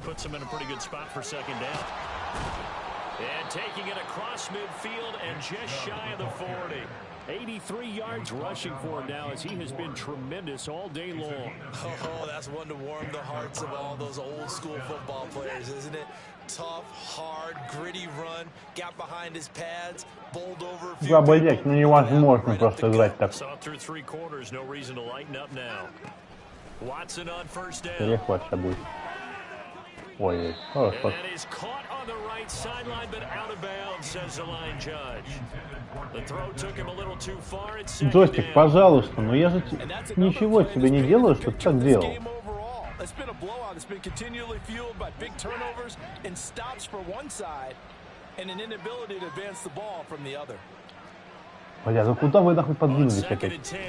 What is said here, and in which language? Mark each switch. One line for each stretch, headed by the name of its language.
English: Puts them in a pretty good spot for 2nd down. And taking it across midfield and just shy of the 40. 83 yards rushing for him now as he has been tremendous all day long. Oh, that's one to warm the hearts of all those old school football players, isn't it? Tough, hard, gritty run, got behind his pads, bowled over a few
Russian: Забыть, ну невозможно просто играть так.
English: Saw through 3 quarters, no reason to lighten up now. Watson on 1st down.
Russian: Перехват сейчас будет. Ой, хорошо.
English: And is caught on the right sideline, but out of bounds, says the line judge. The throw took him a little too far. It's
Russian: Джойстик, пожалуйста, но я же ничего тебе не делаю, что ты так делал.
English: It's been a blowout. It's been continually fueled by big turnovers and stops for one side and an inability to advance the ball from the other.
Russian: Бля, ну куда вы нахуй подвинулись опять?